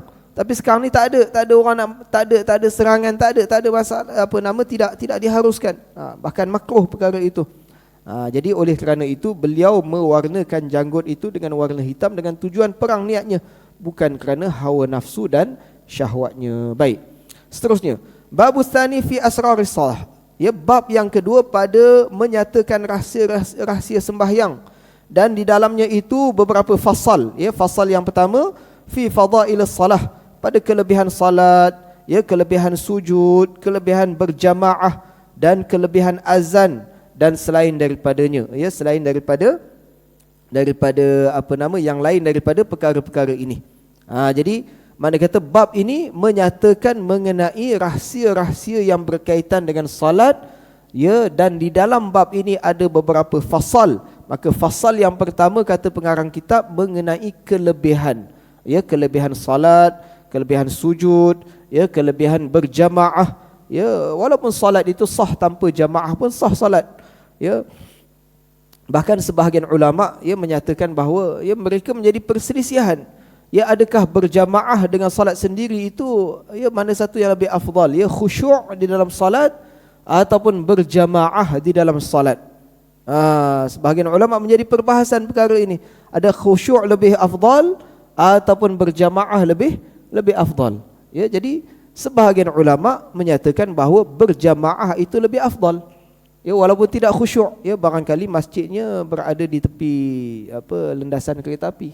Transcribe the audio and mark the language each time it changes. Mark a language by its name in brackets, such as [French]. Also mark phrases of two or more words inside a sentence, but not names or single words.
[Malay] Tapi sekarang ni tak ada orang nak, tak ada serangan, tak ada masalah tidak diharuskan. Bahkan makruh perkara itu. Jadi oleh kerana itu beliau mewarnakan janggut itu dengan warna hitam dengan tujuan perang niatnya, bukan kerana hawa nafsu dan syahwatnya. Baik. Seterusnya, [Arabic] الباب الثاني في أسرار الصلاة. [Malay] Ya, bab yang kedua pada menyatakan rahsia sembahyang, dan di dalamnya itu beberapa fasal. Ya, fasal yang pertama [Arabic] في فضائل الصلاة, [Malay] pada kelebihan salat, ya, kelebihan sujud, kelebihan berjamaah dan kelebihan azan dan selain daripadanya, ya, selain daripada yang lain daripada perkara-perkara ini. Jadi mana kata bab ini menyatakan mengenai rahsia-rahsia yang berkaitan dengan salat, ya, dan di dalam bab ini ada beberapa fasal. Maka fasal yang pertama kata pengarang kitab mengenai kelebihan, ya, kelebihan salat, kelebihan sujud, ya, kelebihan berjamaah, ya, walaupun salat itu sah tanpa jamaah pun sah salat, ya. Bahkan sebahagian ulama ya menyatakan bahawa ya mereka menjadi perselisihan. Ya, adakah berjamaah dengan salat sendiri itu ya mana satu yang lebih afdal, ya, khusyuk di dalam salat ataupun berjamaah di dalam salat. Sebahagian ulama menjadi perbahasan perkara ini. Ada khusyuk lebih afdal ataupun berjamaah lebih afdal. Ya, jadi sebahagian ulama menyatakan bahawa berjamaah itu lebih afdal. Ya, walaupun tidak khusyuk, ya, barangkali masjidnya berada di tepi landasan kereta api.